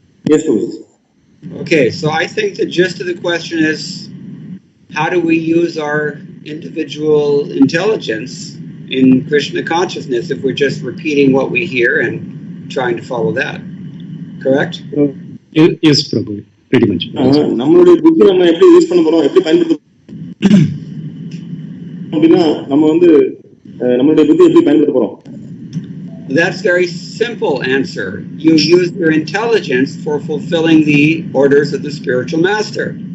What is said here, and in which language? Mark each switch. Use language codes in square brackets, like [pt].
[en] Yes, Prabhuji. Okay, so I think the gist of the question is, how do we use our individual intelligence in Krishna consciousness if we're just repeating what we hear and trying to follow that? Correct? Yes, Prabhu. Pretty much. [ta] நம்மளுடைய புத்தி நம்ம எப்படி use பண்ண போறோம், எப்படி பயன்படுத்த அப்படின்னா நம்ம வந்து நம்மளுடைய புத்தி எப்படி பயன்படுத்த போறோம்? [en] That's very simple answer. You use your intelligence for fulfilling the orders of the spiritual master.